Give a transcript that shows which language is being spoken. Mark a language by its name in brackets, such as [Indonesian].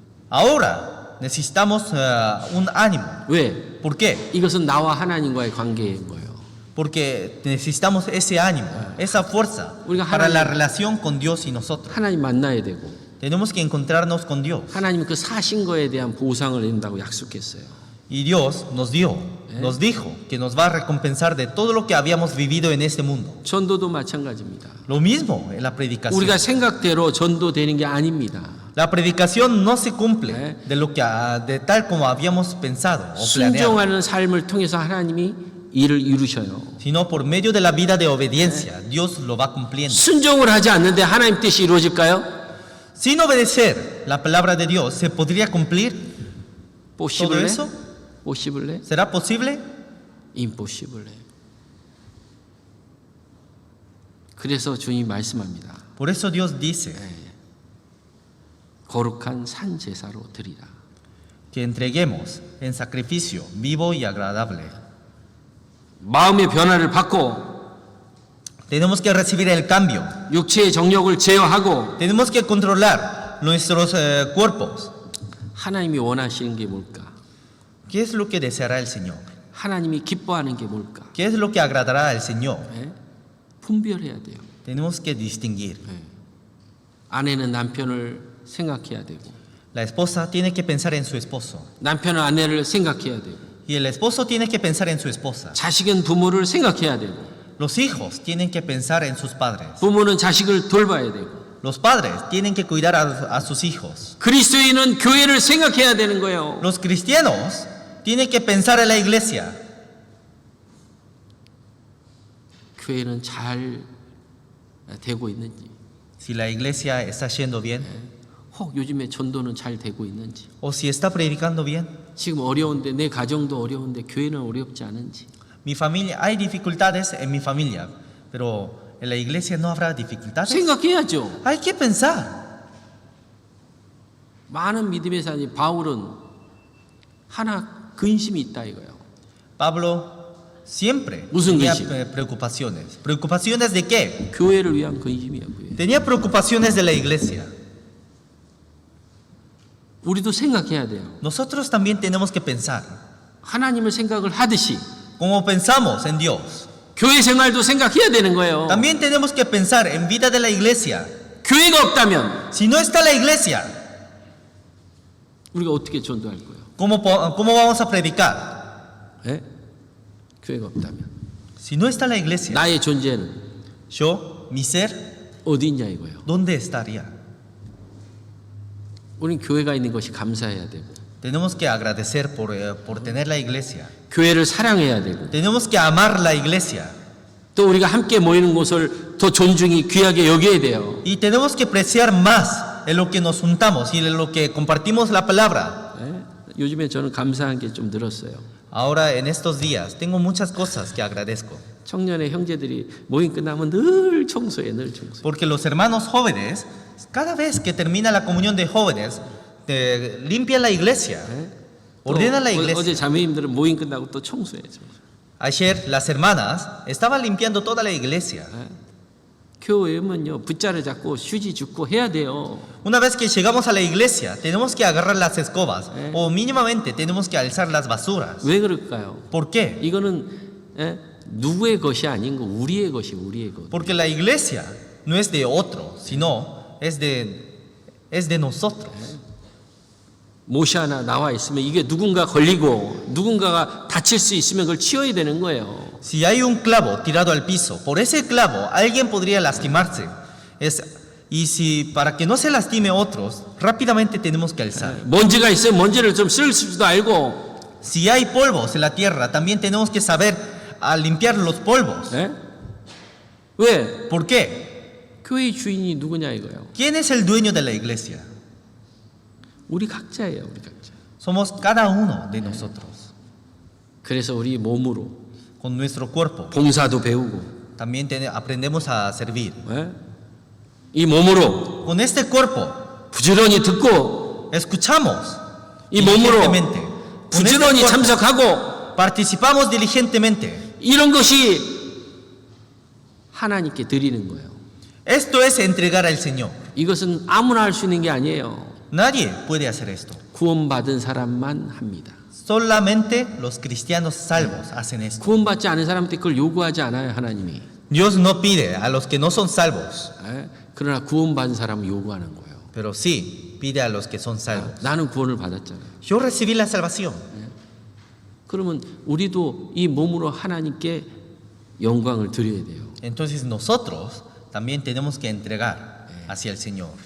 [Spanish] Ahora necesitamos un ánimo. [Korean] 왜? [Spanish] ¿Por qué? [Korean] 이것은 나와 하나님과의 관계인 거예요. [Spanish] Porque necesitamos ese ánimo, esa fuerza [Korean] 우리가 [Spanish] para la [Korean] 하나님- [Spanish] relación con Dios y nosotros. [Korean] 하나님 만나야 되고 [Spanish] Tenemos que encontrarnos con Dios. [Korean] 하나님은 그 사신 거에 대한 보상을 내린다고 약속했어요. [Spanish] Y Dios nos dio, nos dijo que nos va a recompensar de todo lo que habíamos vivido en este mundo. [Korean] 전도도 마찬가지입니다. [Spanish] Lo mismo en la predicación. [Korean] 우리가 생각대로 전도되는 게 아닙니다. [Spanish] La predicación no se cumple de lo que de tal como habíamos pensado o planeado, [Korean] 순종하는 삶을 통해서 하나님이 일을 이루셔요. [Spanish] sino por medio de la vida de obediencia, Dios lo va cumpliendo. [Korean] 순종을 하지 않는데 하나님 뜻이 이루어질까요? [Spanish] Sin obedecer la palabra de Dios, ¿se podría cumplir? 포시블레? eso? 포시블레? ¿Será posible? 임포시블레. [Korean] 그래서 주님이 말씀합니다. [Spanish] Por eso Dios dice [Korean] 거룩한 산 제사로 드리라. [Spanish] que entreguemos en sacrificio vivo y agradable. [Korean] 마음의 변화를 받고 [Spanish] Tenemos que recibir el cambio. [Korean] 육체의 정욕을 제어하고 [Spanish] Tenemos que controlar nuestros cuerpos. [Korean] 하나님이 원하시는 게 뭘까? [Spanish] ¿Qué es lo que deseará el Señor? [Korean] 하나님이 기뻐하는 게 뭘까? [Spanish] ¿Qué es lo que agradará al Señor? [Korean] 예? 분별해야 돼요. [Spanish] Tenemos que distinguir. [Korean] 아내는 남편을 생각해야 되고 [Spanish] La esposa tiene que pensar en su esposo. [Korean] 남편은 아내를 생각해야 되고 [Spanish] Y el esposo tiene que pensar en su esposa. [Korean] 자식은 부모를 생각해야 되고 [Spanish] Los hijos tienen que pensar en sus padres. [Korean] 부모는 자식을 돌봐야 되고 [Spanish] Los padres tienen que cuidar a sus hijos. [Korean] 그리스도인은 교회를 생각해야 되는 거예요. [Spanish] Los cristianos tienen que pensar en la iglesia. [Korean] 교회는 잘 되고 있는지, [Spanish] Si la iglesia está yendo bien [Korean] 혹 요즘에 전도는 잘 되고 있는지, [Spanish] o si está predicando bien. [Korean] 지금 어려운데 내 가정도 어려운데 교회는 어렵지 않은지. [Spanish] Mi familia, hay dificultades en mi familia, pero en la iglesia no habrá dificultades. [Korean] 생각해야죠. [Spanish] Hay que pensar. [Korean] 많은 믿음의 사람이 바울은 하나 근심이 있다 이거예요. [Spanish] Pablo siempre [Korean] 무슨 [Spanish] tenía [Korean] 근심? [Spanish] preocupaciones. ¿Preocupaciones de qué? [Korean] 교회를 위한 근심이야. 교회. [Spanish] Tenía preocupaciones de la iglesia. [Korean] 우리도 생각해야 돼요. [Spanish] Nosotros también tenemos que pensar. [Korean] 하나님을 생각을 하듯이 [Spanish] Como pensamos en Dios, [Korean] 교회 생활도 생각해야 되는 거예요. [Spanish] también tenemos que pensar en vida de la iglesia. [Korean] 교회가 없다면 [Spanish] Si no está la iglesia, [Korean] 우리가 어떻게 전도할 거예요? [Spanish] ¿cómo vamos a predicar? [Korean] 예? 교회가 없다면 [Spanish] Si no está la iglesia, [Korean] 나의 존재는 [Spanish] yo, mi ser, [Korean] 어디 있냐 이거예요. [Spanish] ¿dónde estaría? [Korean] 우리는 교회가 있는 것이 감사해야 되고 [Spanish] Tenemos que agradecer por tener la iglesia. [Korean] 교회를 사랑해야 되고 [Spanish] Tenemos que amar la iglesia. [Korean] 또 우리가 함께 모이는 곳을 더 존중히 귀하게 여겨야 돼요. [Spanish] Y tenemos que apreciar más en lo que nos juntamos y en lo que compartimos la palabra. [Korean] 예? 요즘에 저는 감사한 게 좀 늘었어요. [Spanish] Ahora, en estos días, tengo muchas cosas que agradezco. [Korean] 청년의 형제들이 모임 끝나면 늘 청소해, 늘 청소. [Spanish] Porque los hermanos jóvenes, cada vez que termina la comunión de jóvenes, limpian la iglesia, ordenan la iglesia. [Korean] 어제 자매님들은 모임 끝나고 또 청소해. [Spanish] Ayer las hermanas estaban limpiando toda la iglesia. [Korean] 교회 오면요 붓자를 잡고 휴지 줍고 해야 돼요. [Spanish] Una vez que llegamos a la iglesia, tenemos que agarrar las escobas o mínimamente tenemos que alzar las basuras. [Korean] 왜 그럴까요? [Spanish] ¿Por qué? [Korean] 이거는 누구의 것이 아닌 거 우리의 것이 우리의 것. [Spanish] Porque la iglesia no es de otro, sino es de nosotros. [Korean] 못이 하나 나와 있으면 이게 누군가 걸리고 누군가가 다칠 수 있으면 그걸 치워야 되는 거예요. [Spanish] Si hay un clavo tirado al piso, por ese clavo alguien podría lastimarse. Y si para que no se lastime otros, rápidamente tenemos que alzar. [Korean] 먼지가 있으면 먼지를 좀 쓸 수도 알고. [Spanish] Si hay polvos en la tierra, también tenemos que saber a limpiar los polvos. [Korean] 예? 왜? [Spanish] ¿Por qué? [Korean] 교회의 주인이 누구냐 이거예요. [Spanish] ¿Quién es el dueño de la iglesia? [Korean] 우리 각자예요, 우리 각자. [Spanish] Somos cada uno de nosotros. [Korean] 그래서 우리 몸으로 [Spanish] Con nuestro cuerpo [Korean] 봉사도 배우고, [Spanish] también aprendemos a servir. [Korean] 예? 이 몸으로 [Spanish] Con este cuerpo [Korean] 부지런히 듣고, [Spanish] escuchamos [Korean] 이 몸으로 [Spanish] diligentemente. Con este [Korean] 부지런히 [Spanish] cuerpo [Korean] 참석하고, [Spanish] participamos diligentemente. [Korean] 이런 것이 하나님께 드리는 거예요. [Spanish] Esto es entregar al Señor. [Korean] 이것은 아무나 할 수 있는 게 아니에요. [Spanish] Nadie puede hacer esto. [Korean] 구원받은 사람만 합니다. [Spanish] Solamente los cristianos salvos hacen esto. [Korean] 구원받지 않은 사람한테 그걸 요구하지 않아요, 하나님이. [Spanish] Dios no pide a los que no son salvos, [Korean] 예? 그러나 구원받은 사람은 요구하는 거예요. [Spanish] pero sí pide a los que son salvos. [Korean] 나는 구원을 받았잖아요. [Spanish] Yo recibí la salvación. [Korean] 그러면 우리도 이 몸으로 하나님께 영광을 드려야 돼요. [Spanish] Entonces nosotros también tenemos que entregar hacia el Señor.